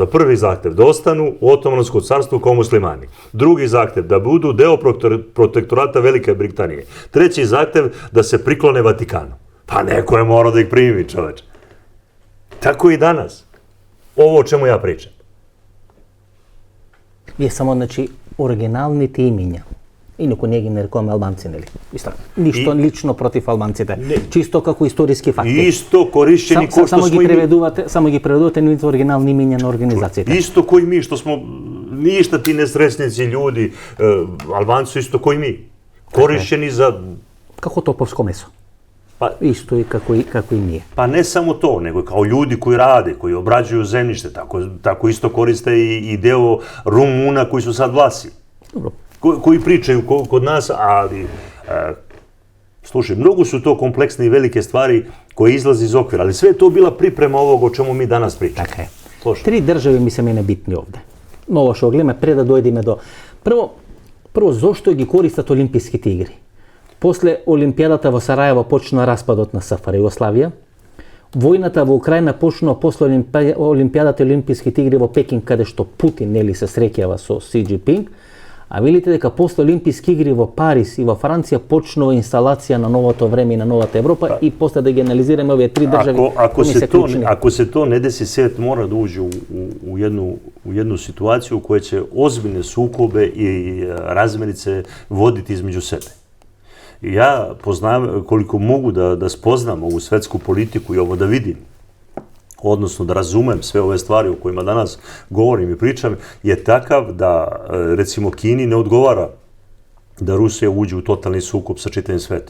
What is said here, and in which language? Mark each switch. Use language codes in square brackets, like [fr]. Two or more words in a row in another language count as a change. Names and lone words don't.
[sr] Prvi zahtev da ostanu u Otomanskom carstvu kao muslimani. Drugi zahtev da budu deo protektorata Velike Britanije. Treći zahtev da se priklone Vatikanu. Pa neko je morao da ih primi, čoveče. Tako i danas. Ovo o čemu ja pričam. [mk] Вие само, значи, оригиналните имиња. Инаку не ги нарекуваме албанци, нели? Ништо лично против албанците. Чисто како историски факти. Исто користени кој што само ги преведувате нивните оригинални имиња на организациите. Исто кој ми што [sr] смо ništa ti nesrećnici ljudi, Albanci su isto koji mi, korišćeni za... Kako topovsko meso. Isto je kako i nije. Pa ne samo to, nego kao ljudi koji rade, koji obrađuju zemljište, tako isto koriste i deo Rumuna koji su sad vlasi. Dobro. Koji pričaju kod nas, ali... Slušaj, mnogo su to kompleksne i velike stvari koje izlaze iz okvira, ali sve je to bila priprema ovog o čemu mi danas pričamo. Tako je. 3 države mi se mene bitni ovde. Novo što gleda, pre da dojdeme do... Prvo, zašto [mk] ги користат Олимпijski игри? После Олимпијадата во Сарајево почна распадот на СФР Југославија. Војната во Украина почнува после Олимпијадата и Олимпijskите игри во Пекинг, каде што Путин нели се среќава со Си Џинпинг. А видите дека после Олимпijski игри во Париз и во Франција почнува инсталација на новото време и на новата Европа и после да ги анализираме овие 3 држави. [sr] Ако се то не деси, свет мора да уđe u jednu situaciju koja će ozbiljne sukobe i razmirice voditi između sebe. Ja poznam, koliko mogu da spoznam ovu svetsku politiku i ovo da vidim, odnosno da razumem sve ove stvari o kojima danas govorim i pričam, je takav da, recimo, Kini ne odgovara da Rusija uđe u totalni sukob sa čitavim svetom.